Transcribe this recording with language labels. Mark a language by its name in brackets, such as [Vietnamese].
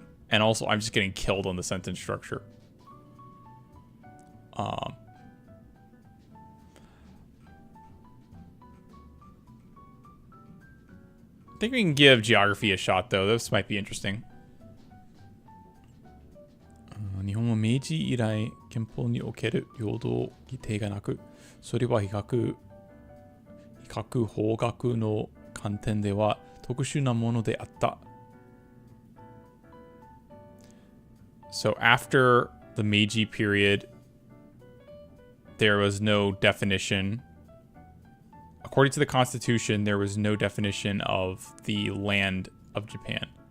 [English] And also I'm just getting killed on the sentence structure. I think we can give geography a shot though. This might be interesting. [Japanese] 日本は明治以来憲法における平等規定がなく、それは比較法学の観点では特殊なものであった。 [English] So after the Meiji period, there was no definition. According to the Constitution, there was no definition of the land of Japan.